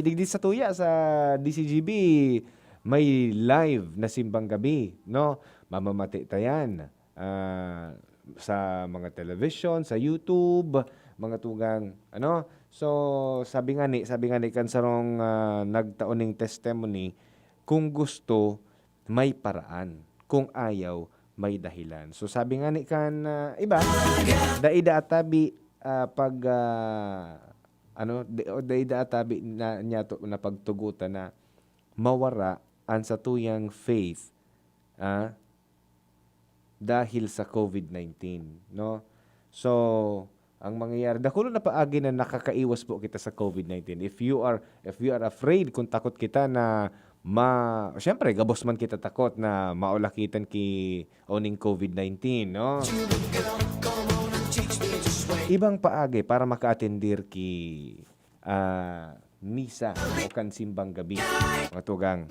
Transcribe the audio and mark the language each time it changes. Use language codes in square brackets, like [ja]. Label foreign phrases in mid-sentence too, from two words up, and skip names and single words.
[bik] Digdi sa tuya sa DCGB, may live na simbang gabi, no? Mamamati tayan sa mga television, sa YouTube, mga tugang, ano? So, sabi nga ni kansarong nagtaoning testimony, [tl] kung gusto, may paraan. Kung ayaw, may dahilan. [bik] So, sabi nga ni kan iba, daida atabi daida atabi na niya to, na pagtugutan na mawara ang satuyang faith dahil sa COVID-19, no? So, ang mangyayari, dakulo na paagi na nakakaiwas po kita sa COVID-19. [en] If you are afraid, [bik] kung takot kita na siyempre, gabos man kita takot na maulakitan ki oning COVID-19, no? Ibang paagi para maka-attendir ki misa o kansimbang gabi, mga tugang.